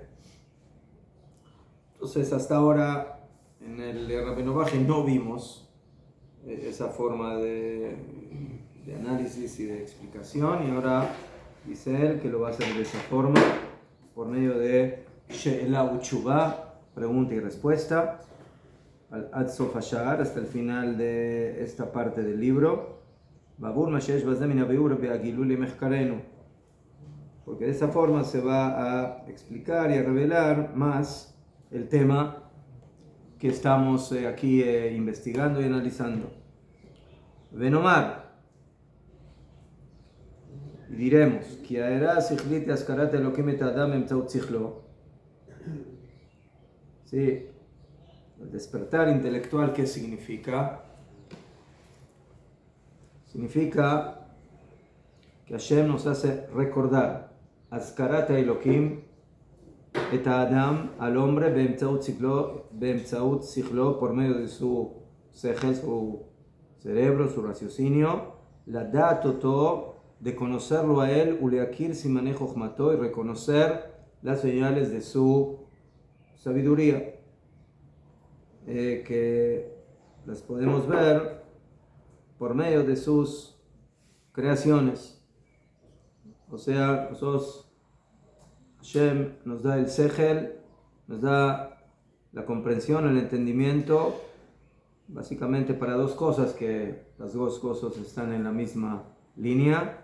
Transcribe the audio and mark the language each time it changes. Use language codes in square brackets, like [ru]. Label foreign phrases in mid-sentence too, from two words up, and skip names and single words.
[es] Entonces, hasta ahora en el Rabbeinu Bachye no vimos esa forma de análisis y de explicación, y ahora dice él que lo va a hacer de esa forma, por medio de [he] שאלה ותשובה, [es] pregunta y respuesta, [he] עד סוף השער, [es] hasta el final de esta parte del libro, [he] בעבור מה שיש בזה מן הביאור והגילוי למחקרנו, [es] porque de esa forma se va a explicar y a revelar más el tema que estamos aquí investigando y analizando. Venomar, y diremos, [he] כי ההערה השכלית היא הזכרת אלוקים את האדם באמצעות שכלו. [es] Sí, el despertar intelectual, ¿qué significa? Significa que Hashem nos hace recordar [he] הזכרת האלוקים את האדם, [es] al hombre, [he] באמצעות שכלו, [es] por medio de su sejel, su cerebro, su raciocinio, [he] לדעת אותו, [es] de conocerlo a él, [he] ולהכיר סימני חכמתו, [es] y reconocer las señales de su sabiduría, que las podemos ver por medio de sus creaciones. O sea, nosotros, Hashem nos da el sejel, nos da la comprensión, el entendimiento básicamente para dos cosas, que las dos cosas están en la misma línea.